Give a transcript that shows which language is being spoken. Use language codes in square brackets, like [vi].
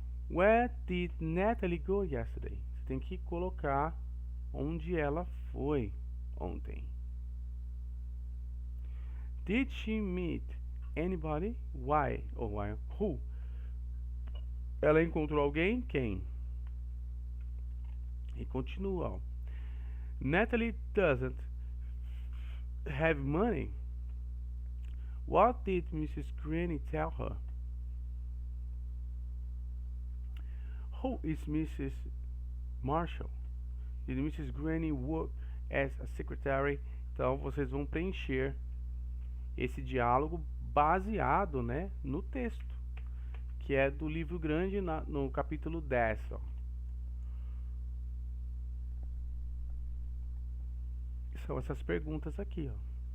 [en] Where did Natalie go yesterday? [pt] Você tem que colocar onde ela foi ontem. [en] Did she meet anybody? Why? Ou why? Who? [pt] Ela encontrou alguém? Quem? E continua. Ó. [en] Natalie doesn't have money. What did Mrs. Granny tell her? Who is Mrs. Marshall? Did Mrs. Granny work as a secretary? [pt] Então vocês vão preencher esse diálogo baseado, né, no texto, que é do livro grande no capítulo 10. Ó. São essas perguntas aqui. Ó.